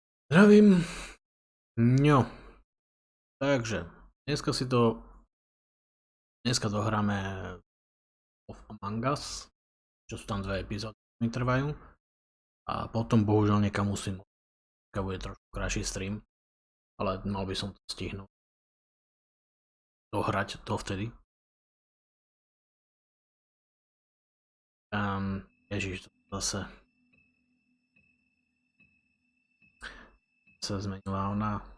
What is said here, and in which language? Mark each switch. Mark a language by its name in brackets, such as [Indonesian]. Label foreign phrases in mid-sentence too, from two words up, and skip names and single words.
[Slovak] Zdravím. No, takže dneska dohráme of Among Us, čo sú tam 2 epizódy, mi trvajú. A potom bohužiaľ niekam musím. Dneska bude trošku krajší stream, ale mal by som to stihnúť. Dohrať to vtedy. Ježiš, to zase sa zmenila ona.